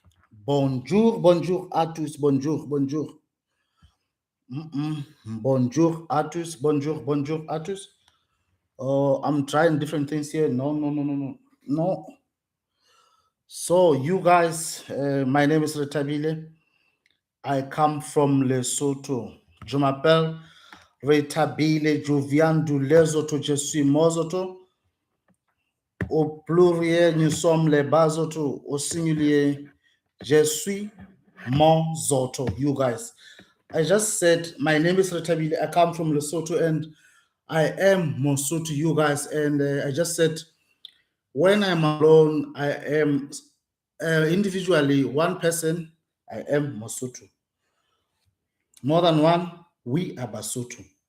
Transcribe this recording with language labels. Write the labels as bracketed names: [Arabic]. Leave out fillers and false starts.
[French] Bonjour, bonjour à tous, bonjour, bonjour. Bonjour à tous, bonjour à tous. [English] Oh, I'm trying different things here. No. So, you guys, my name is Retha-Billy. I come from Lesotho. [French] Je m'appelle Retha-Billy. Je viens de Lesotho. Je suis Mozoto. Au pluriel, nous sommes les Bazoto. Au singulier, je suis Mozoto. [English] You guys. I just said my name is Retha-Billy. I come from Lesotho and I am Mosotho, you guys. And I just said when I'm alone, I am individually one person. I am Mosotho. More than one, we are Basotho.